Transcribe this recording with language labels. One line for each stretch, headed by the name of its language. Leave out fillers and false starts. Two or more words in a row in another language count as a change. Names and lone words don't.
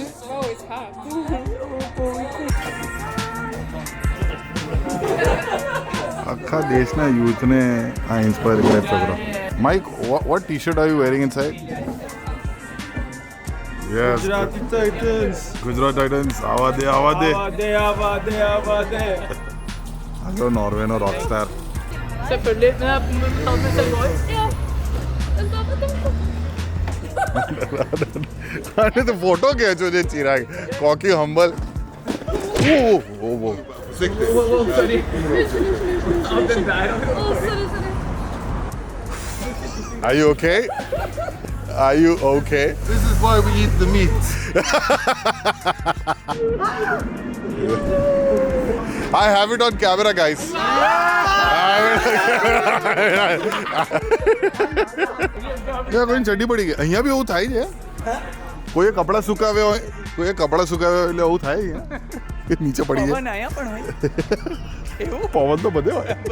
English: Oh, it's hot.
Gujarati: આખા દેશના યુથને આ ઇન્સ્પાયર કરે છોકરો.
English: માઇક, what t-shirt are you wearing inside? Yes. Gujarati Titans. Gujarat Titans.
Gujarati: આવા દે. આ નોર્વેનો રોકસ્ટાર.
Norwegian: Selvfølgelig.
Gujarati: અને તો ફોટો ખેંચો છે ચિરાગ.
English: cocky humble. Are you okay? Are you okay? This is why we eat the meat. I have it on camera, guys.
Gujarati: કોઈ ચડી પડી ગઈ. અહીંયા બી એવું થાય છે. કોઈએ કપડાં સુકાવ્યા હોય એટલે એવું થાય કે નીચે પડી જાય. પવન તો બધે હોય.